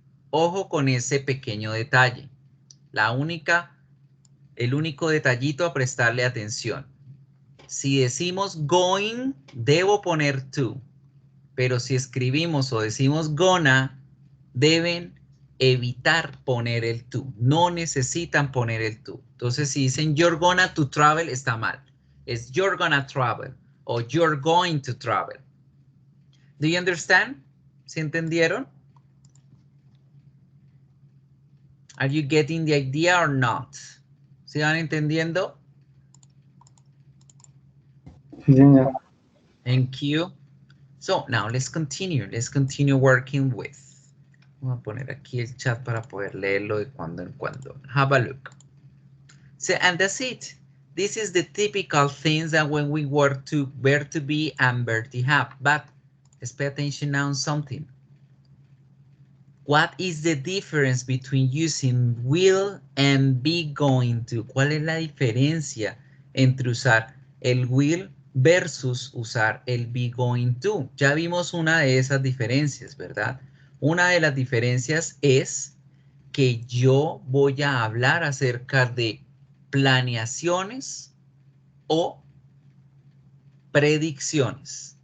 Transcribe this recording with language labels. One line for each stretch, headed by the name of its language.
Spanish: Ojo con ese pequeño detalle. El único detallito a prestarle atención. Si decimos going, debo poner to. pero si escribimos o decimos gonna, deben evitar poner el to. No necesitan poner el to. Entonces, si dicen
English: you're gonna to travel,
Spanish: está mal.
English: Es you're gonna travel o you're going to travel. Do you understand?
Spanish: ¿Se entendieron?
English: Are you getting the idea or not?
Spanish: ¿Se van entendiendo? Sí, señor.
English: Thank you. So now let's continue. Let's continue working with.
Spanish: Vamos a poner aquí el chat para poder leerlo de cuando en cuando.
English: Have a look. So, and that's it. This is the typical things that when we work to verb to be and verb to have. But let's pay attention now on something. What is the difference between using will and be going to?
Spanish: ¿Cuál es la diferencia entre usar el will versus usar el be going to? Ya vimos una de esas diferencias, ¿verdad? Una de las diferencias es que yo voy a hablar acerca de planeaciones o predicciones.